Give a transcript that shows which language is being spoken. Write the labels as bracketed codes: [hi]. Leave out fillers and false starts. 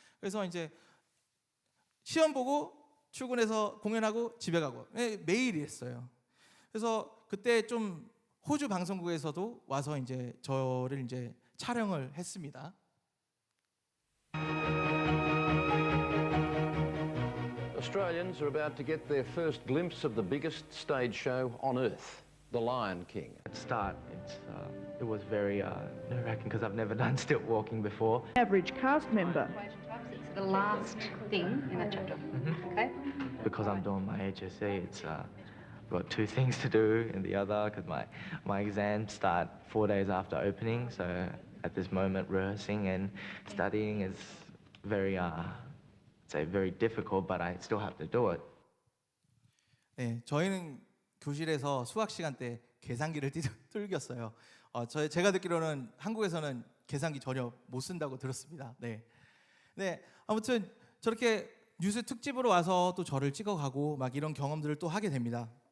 [ko] 그래서 이제 시험 보고 출근해서 공연하고 집에 가고 매일 이랬어요. 그래서 그때 좀 호주 방송국에서도 와서 이제 저를 이제 촬영을 했습니다. [en] Australians are about to get their first glimpse of the biggest stage show on earth, The Lion King. At the start, it was very nerve-wracking because I've never done stilt walking before. Average cast member. It's the last thing in that chapter. Okay? Because I'm doing my HSC, I've got 2 things to do in the other because my exams start 4 days after opening. So at this moment, rehearsing and studying is very very difficult, but I still have to do it. [ko] 네, 저희는 교실에서 수학 시간 때 계산기를 뚫겼어요. 제가 듣기로는 한국에서는 계산기 전혀 못 쓴다고 들었습니다. 네, 아무튼 저렇게 뉴스 특집으로 와서 또 저를 찍어가고 막 이런 경험들을 또 하게 됩니다.